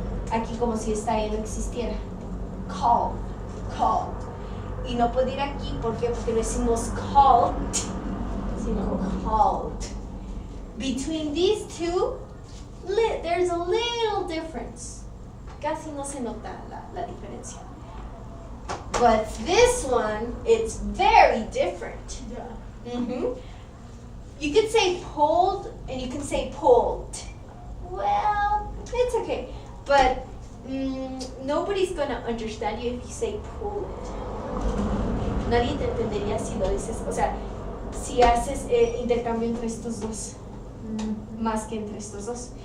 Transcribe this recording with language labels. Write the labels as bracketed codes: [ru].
[es] Aquí como si esta E no existiera. Called. Called. Y no puede ir aquí, ¿por qué? Porque no decimos called, sino called. [en] Between these two, there's a little difference. [es] Casi no se nota la diferencia. [en] But this one, it's very different. Yeah. Mm-hmm. You could say pulled and you can say pulled. Well, it's okay. But nobody's going to understand you if you say pulled. [es] Nadie te entendería si lo dices, o sea, si haces intercambio entre estos dos, más que entre estos dos.